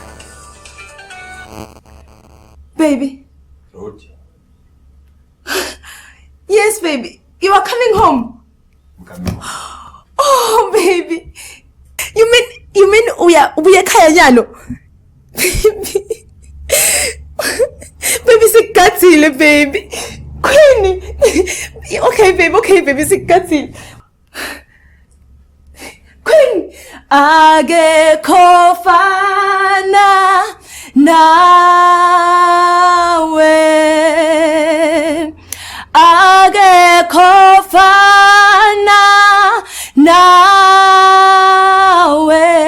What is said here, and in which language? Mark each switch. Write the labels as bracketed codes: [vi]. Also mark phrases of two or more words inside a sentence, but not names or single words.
[en] Baby. Rodi. baby. You are coming home. I'm coming. Oh, baby. You mean [zu] uya khaya nyalo? [en] Baby. Baby, sikathile, baby. Queen. Okay, baby, sikathile. Queen. [zu] Akekho fana nawe. Akekho fana nawe.